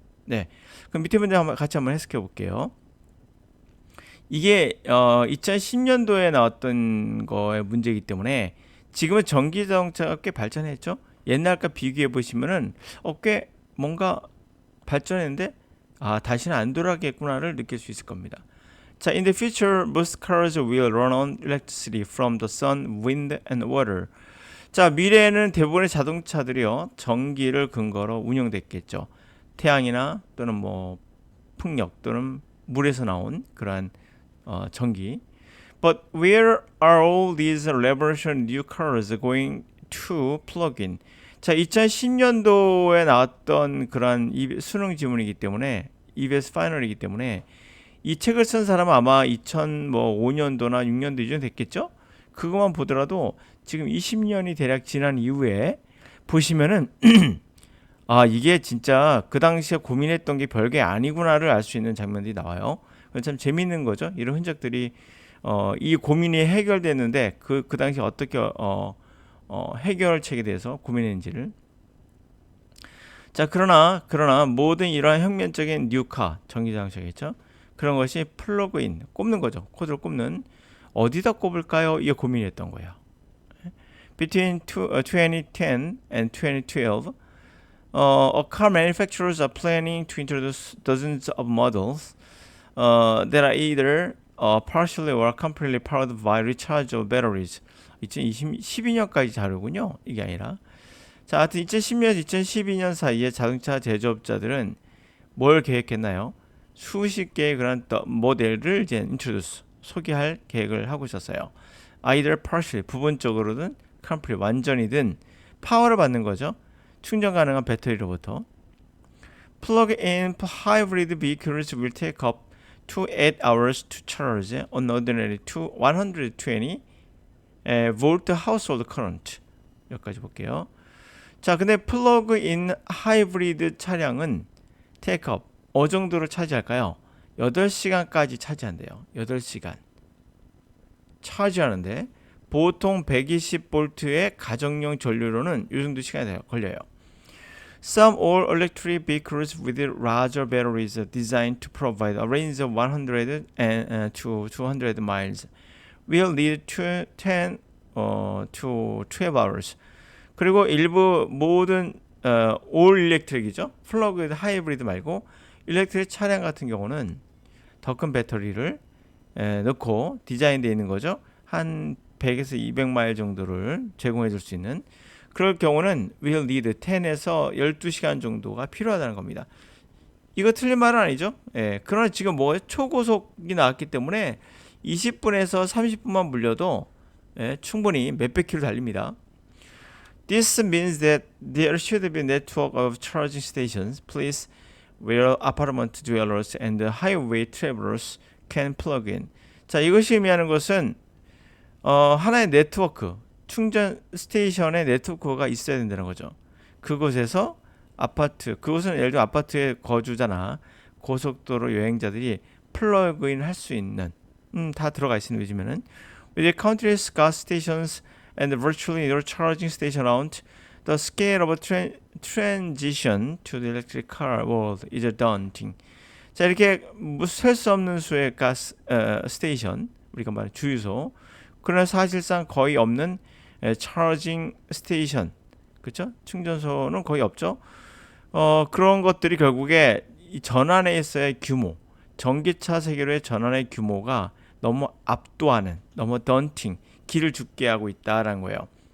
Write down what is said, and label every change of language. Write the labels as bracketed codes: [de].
[ko] 네, 그럼 밑에 문제 같이 한번 해석해 볼게요. 이게 2010년도에 나왔던 거의 문제이기 때문에 지금은 전기자동차가 꽤 발전했죠. 옛날과 비교해 보시면은 꽤 뭔가 발전했는데 다시는 안 돌아가겠구나를 느낄 수 있을 겁니다. [en] 자, in the future, most cars will run on electricity from the sun, wind, and water. [ko] 자, 미래에는 대부분의 자동차들이요 전기를 근거로 운영됐겠죠. 태양이나 또는 뭐 풍력 또는 물에서 나온 그러한 전기. [en] But where are all these revolutionary new cars going to plug in? [ko] 자, 2010년도에 나왔던 그러한 수능 지문이기 때문에 EBS 파이널이기 때문에 이 책을 쓴 사람은 아마 2005년도나 6년도 이전 됐겠죠? 그것만 보더라도 지금 20년이 대략 지난 이후에 보시면은 이게 진짜 그 당시에 고민했던 게 별게 아니구나를 알 수 있는 장면들이 나와요. 참 재밌는 거죠. 이런 흔적들이 이 고민이 해결됐는데 그 당시 어떻게 해결책에 대해서 고민했는지를. 자, 그러나 모든 이러한 혁명적인 뉴카 전기자동차겠죠. 그런 것이 플러그인 꼽는 거죠. 코드를 꼽는 어디다 꼽을까요? 이게 고민이었던 거예요. [en] Between 2010 and 2012, car manufacturers are planning to introduce dozens of models that are either partially or completely powered by rechargeable batteries. [ko] 2012년까지 자료군요. 이게 아니라. 자, 하여튼 2010년, 2012년 사이에 자동차 제조업자들은 뭘 계획했나요? 수십 개의 그런 모델을 이제 introduce, 소개할 계획을 하고 있었어요. either partially, 부분적으로든 completely, 완전히든 파워를 받는 거죠. 충전 가능한 배터리로부터. [en] Plug-in hybrid vehicles will take up to 8 hours to charge on ordinary to 120 volt household current. [ko] 여기까지 볼게요. 자, 근데 플러그인 하이브리드 차량은 테이크업 어느 정도로 차지할까요? 8시간까지 차지한대요. 8시간 차지하는데 보통 120V의 가정용 전류로는 이 정도 시간이 걸려요. [en] Some all-electric vehicles with larger batteries are designed to provide a range of 100 to 200 miles will need 10 to 12 hours. [ko] 그리고 일부 모든 올 일렉트릭이죠. 플러그 하이브리드 말고 일렉트릭 차량 같은 경우는 더 큰 배터리를 넣고 디자인되어 있는 거죠. 한 100에서 200마일 정도를 제공해 줄 수 있는 그럴 경우는 will need 10에서 12시간 정도가 필요하다는 겁니다. 이거 틀린 말은 아니죠. 예, 그러나 지금 뭐 초고속이 나왔기 때문에 20분에서 30분만 물려도 충분히 몇백 킬로 달립니다. [en] This means that there should be a network of charging stations, place where apartment dwellers and highway travelers can plug in. [ko] 자, 이것이 의미하는 것은 하나의 네트워크, 충전 스테이션의 네트워크가 있어야 된다는 거죠. 그곳에서 그곳은 예를 들어 아파트에 거주자나 고속도로 여행자들이 플러그인 할 수 있는 다 들어가 있습니다. [en] 요즘에는 with countless gas stations and virtually no charging station around, the scale of transition to the electric car world is daunting. [ko] 자, 이렇게 셀 수 없는 수의 가스 스테이션, 우리가 말하는 주유소, 그러나 사실상 거의 없는 차징 스테이션, 그렇죠? 충전소는 거의 없죠. 그런 것들이 결국에 이 전환에 있어의 규모, 전기차 세계로의 전환의 규모가 너무 압도하는, 너무 던팅, 길을 죽게 하고 있다라는 거예요.